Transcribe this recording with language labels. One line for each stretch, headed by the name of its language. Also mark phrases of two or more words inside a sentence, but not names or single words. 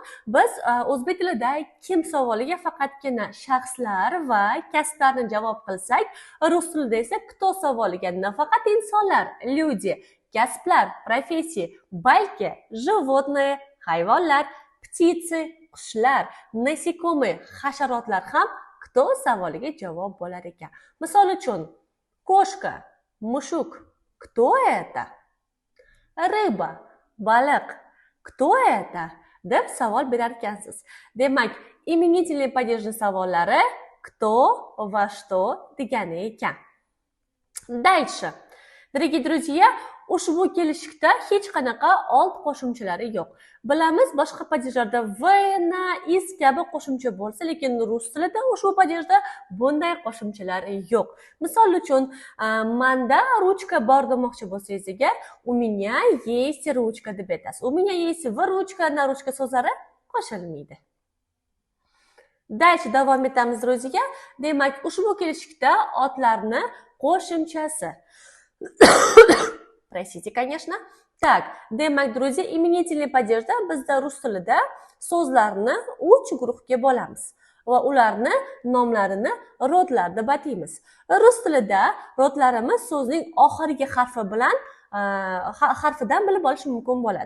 Uzbek: Biz o'zbek tilida kim savoliga faqatgina shaxslar va kasblarni javob qilsak, rus tilida esa кто savoliga nafaqat insonlar, люди, kasblar, professiya, balki животные, hayvonlar, птицы, qushlar, насекомые, hasharotlar ham кто savoliga javob bo'lar ekan. Misol uchun, koshka, mushuk,
Russian: кто это? Рыба, baliq, кто это?
Uzbek: deb savol berar ekansiz. Demak,
Russian: именительный падежный
Uzbek: savollari кто va что degani ekan.
Russian: Дальше. Дорогие друзья,
Uzbek: ushbu kelishikda hech qanaqa old qo'shimchalari yo'q. Bilamiz, boshqa padejlarda v, na, is kabi qo'shimcha bo'lsa, lekin rus tilida ushbu padejda bunday qo'shimchalar yo'q. Misol uchun, menda ruchka bor demoqchi bo'lsangiz agar,
Russian: у меня есть ручка
Uzbek: deb aytasiz.
Russian: У меня есть в ручка, на ручка
Uzbek: so'zlari qo'shilmaydi. Dальше davom etamiz, друзья. Demak, ushbu kelishikda otlarni qo'shimchasi.
Russian: Простите, конечно. Так,
Uzbek: demak, друзья,
Russian: именительный падеж
Uzbek: bizda rus tilida so'zlarni 3 guruhga bo'lamiz va ularni nomlarini rodlar deb ataymiz. Rus tilida rodlarimiz so'zning oxirgi harfidan bilib olish mumkin bo'ladi.